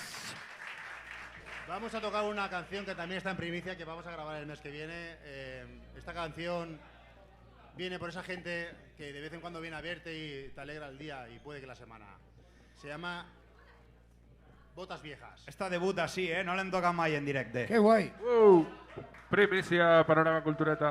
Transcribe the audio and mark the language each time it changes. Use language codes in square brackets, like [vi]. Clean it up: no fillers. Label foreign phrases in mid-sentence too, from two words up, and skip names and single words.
[es] Vamos a tocar una canción que también está en primicia, que vamos a grabar el mes que viene. Esta canción viene por esa gente que de vez en cuando viene a verte y te alegra el día y puede que la semana. Se llama Botas Viejas. [ca] Esta debuta així, no l'hem tocat mai en directe. [es] Qué guay. Primicia, Panorama Cultureta.